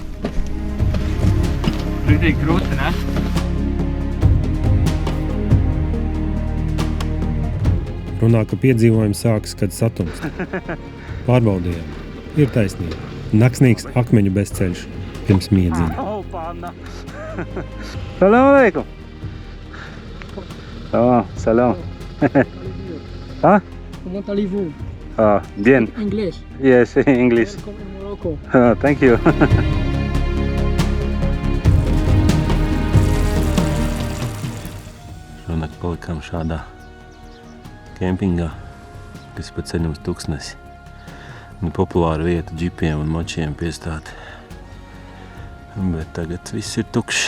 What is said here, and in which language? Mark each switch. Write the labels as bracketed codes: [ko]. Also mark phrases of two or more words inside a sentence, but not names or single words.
[lv] Ritīgi krūti, ne? Runā, ka piedzīvojumi sākas, kad satumst. Pārbaudījām. Ir taisnība. Naksnīgs akmeņu bezceļš pirms miedziņa. [ar] Salam aleikum! Salam. Huh? [fr] Comment allez-vous? Bien. [en] English. Yes, English. Welcome in Morocco. Thank you. [lv] Šonakt palikām šādā kempingā, kas pa ceļu uz Tuksnesi. Populāra vieta džipiem un močiem piestāt. Bet tagad viss ir tukšs.